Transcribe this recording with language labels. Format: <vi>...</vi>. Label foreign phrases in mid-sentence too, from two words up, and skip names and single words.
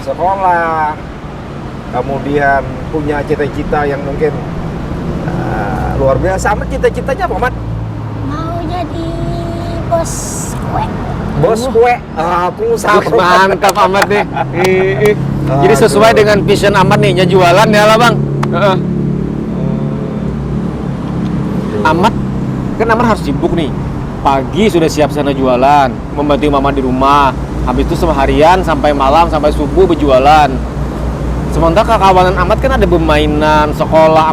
<id>sekolah, kemudian punya cita-cita yang mungkin luar biasa. Amat cita-citanya apa, Mat? Mau jadi bos kue. Bos kue, pengusaha. Mantap amat nih. Jadi sesuai Aduh. dengan vision Ahmad nih, jualan ya lah Bang. Heeh. Ahmad, kan Ahmad harus sibuk nih. Pagi sudah siap sana jualan, membantu mama di rumah. Habis itu seharian sampai malam sampai subuh berjualan. Sementara kawanan Ahmad kan ada bermainan, sekolah.</id>